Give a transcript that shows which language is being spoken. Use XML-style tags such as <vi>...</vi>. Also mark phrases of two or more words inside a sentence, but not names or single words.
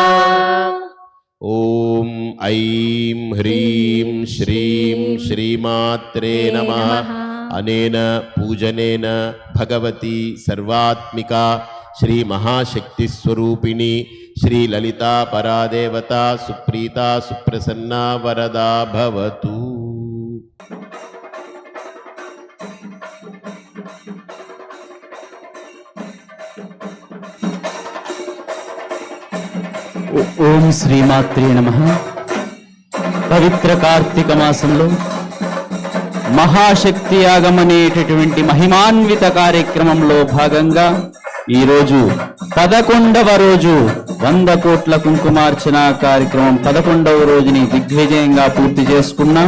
<sa>ॐ ऐं ह्रीं श्रीं श्रीमात्रे नमः। अनेन पूजनेन भगवती सर्वात्मिका श्री महाशक्ति स्वरूपिणी श्री ललिता परादेवता सुप्रीता सुप्रसन्ना वरदा भवतु। ఓం శ్రీమాత్రే నమః.</sa> <te>పవిత్ర కార్తీక మాసంలో మహాశక్తి యాగం అనేటటువంటి మహిమాన్విత కార్యక్రమంలో భాగంగా ఈరోజు 11వ రోజు 100 కోట్ల కుంకుమార్చన కార్యక్రమం 11వ రోజుని దిగ్విజయంగా పూర్తి చేసుకున్నాం.</te>